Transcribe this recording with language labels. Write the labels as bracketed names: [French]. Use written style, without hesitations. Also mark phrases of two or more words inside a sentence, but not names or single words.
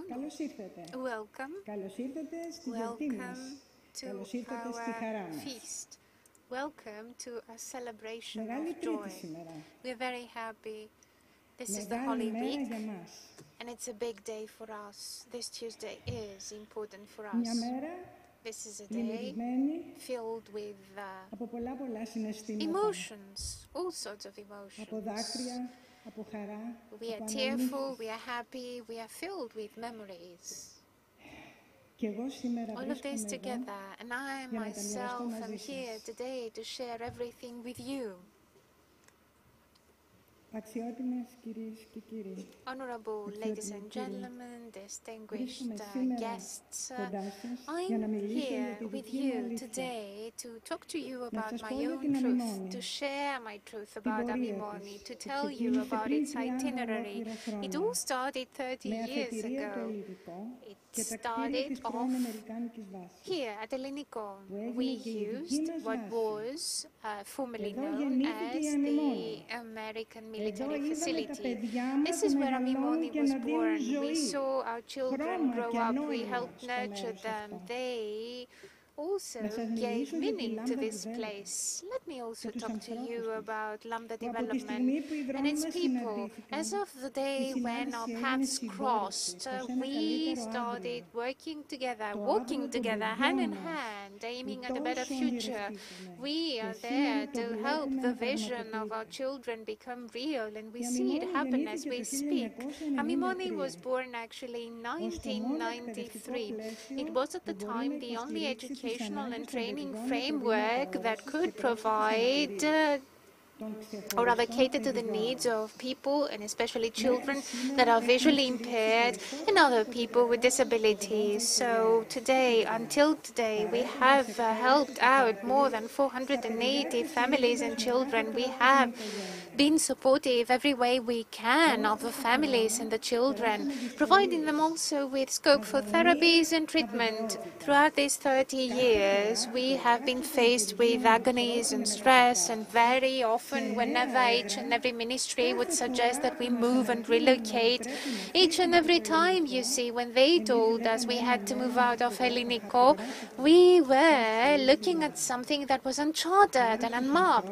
[Greek] Καλώς ήρθατε. [English] Welcome. [Greek] Καλώς ήρθατε στη γιορτή μας. Καλώς ήρθατε στη χαρά μας. [English] Feast. Welcome to a celebration [Greek] Μεγάλη [English] of [Greek] τρίτη [English] joy. [Greek] σήμερα. [English] We are very happy. This is the [Greek] Μεγάλη [English] Holy [Greek] μέρα [English] Week, [Greek] για μας. [English] and it's a big day for us. This Tuesday is important for [Greek] Μια [English] us. [Greek] μέρα [English] This is a day [Greek] δημιουργημένη [English] filled with [Greek] από πολλά συναισθήματα. [English] emotions, all sorts of [Greek] Από [English] emotions. [Greek] δάκρυα, από χαρά, [English] We are [Greek] από [English] tearful, [Greek] αναμνήσεις. [English] we are happy, we are filled with memories. [Greek] Και εγώ σήμερα [English] All of this [Greek] βρίσκομαι εδώ [English] together, and I [Greek] για να τα μοιραστώ [English] myself am [Greek] μαζί [English] here [Greek] σας. [English] today to share everything with you. [Greek] Αξιότιμες κυρίες και κύριοι, [English] Honorable ladies and gentlemen, distinguished [Greek] βρίσκομαι σήμερα [English] guests, [Greek] κοντά σας για να [English] I'm [Greek] μιλήσω για [English] here [Greek] τη [English] with [Greek] δική μου [English] you [Greek] αλήθεια. [English] today to talk to you about [Greek] σας [English] my [Greek] πω για [English] own [Greek] την [English] truth, Amimoni, to share my truth [Greek] την [English] about [Greek] πορεία Amimoni, της, [English] to [Greek] που [English] tell you [Greek] ξεκίνησε [English] about [Greek] πριν [English] its 30 itinerary. [Greek] ολόκληρα [English] It [Greek] χρόνια, [English] all started 30 [Greek] με [English] years [Greek] αφετηρία το [English] ago. [Greek] Ελληνικό και [English] It [Greek] τα κτίρια της [English] started [Greek] πρώην [English] off [Greek] Αμερικάνικης βάσης. [English] here at Ellinikon. [Greek] Που έγινε [English] We [Greek] και η δική [English] used [Greek] μας [English] what [Greek] βάση. [English] was formerly [Greek] Εδώ [English] known [Greek] γεννήθηκε [English] as [Greek] η [English] the Amimoni. American [Greek] Εδώ [English] military [Greek] είδαμε τα [English] facility. [Greek] παιδιά μας [English] This [Greek] να [English] is where [Greek] μεγαλώνουν Amimoni και [English] was [Greek] να δίνουν [English] born. We [Greek] ζωή, [English] saw our children [Greek] χρώμα [English] grow [Greek] και [English] up. We [Greek] νόημα [English] helped [Greek] στο [English] nurture [Greek] μέρος [English] them. [Greek] αυτό. [English] They also [Greek] Να σας [English] gave [Greek] μιλήσω για τη [English] meaning to Lambda this Development place. Let me also [Greek] και τους [English] talk to you [Greek] ανθρώπους της, [English] about Lambda [Greek] που από τη [English] development [Greek] στιγμή που οι [English] and [Greek] δρόμοι [English] its [Greek] μας [English] people. [Greek] συναντήθηκαν, [English] As of the [Greek] η [English] day when [Greek] συνάντηση [English] our [Greek] έγινε [English] paths [Greek] συμπόρευση [English] crossed, [Greek] προς ένα [English] we [Greek] καλύτερο [English] started [Greek] αύριο. [English] working together, [Greek] Το [English] walking [Greek] αύριο των [English] together, [Greek] παιδιών [English] hand in [Greek] μας, [English] hand, aiming [Greek] που [English] at a better [Greek] τόσο [English] future. [Greek] ονειρευτήκαμε. [English] We [Greek] Και [English] are [Greek] σήμερα [English] there [Greek] το [English] to help [Greek] βλέπουμε [English] the [Greek] να [English] vision of our [Greek] πραγματοποιείται. [English] children become real, and we [Greek] Η [English] see it Amimoni happen as [Greek] γεννήθηκε [English] we [Greek] το [English] speak. Amimoni was 1993 born actually in [Greek] ως το μόνο εκπαιδευτικό 1993. πλαίσιο [English] It was at [Greek] που [English] the [Greek] μπορεί [English] time [Greek] να [English] the only [Greek] υποστηρίξει τις [English] educational and [Greek] ανάγκες των [English] training [Greek] παιδιών με [English] framework [Greek] προβλήματα [English] that [Greek] όρασης [English] could [Greek] και πρόσθετης [English] provide [Greek] αναπηρίας, των [English] or rather [Greek] ξεχωριστών [English] cater to the needs [Greek] παιδιών. [English] of people, and especially [Greek] Μέχρι [English] children [Greek] σήμερα [English] that are [Greek] έχουμε [English] visually [Greek] στηρίξει [English] impaired and [Greek] περισσότερες [English] other [Greek] από people with 480.000 disabilities. So today, παιδιά, [English] until today, we [Greek] παρέχοντας [English] have helped out more than [Greek] εκπαίδευση στα παιδιά 480 και [English] families and [Greek] σελίδες με [English] children. [Greek] κάθε [English] We [Greek] τρόπο [English] have [Greek] στην οικογένεια. [English] been supportive every way we can of the families and the children, providing them also with scope for therapies and treatment. Throughout these 30 years, we have been faced with agonies and stress, and very often, whenever each and every ministry would suggest that we move and relocate, each and every time, you see, when they told us we had to move out of Ellinikon, we were looking at something that was uncharted and unmapped.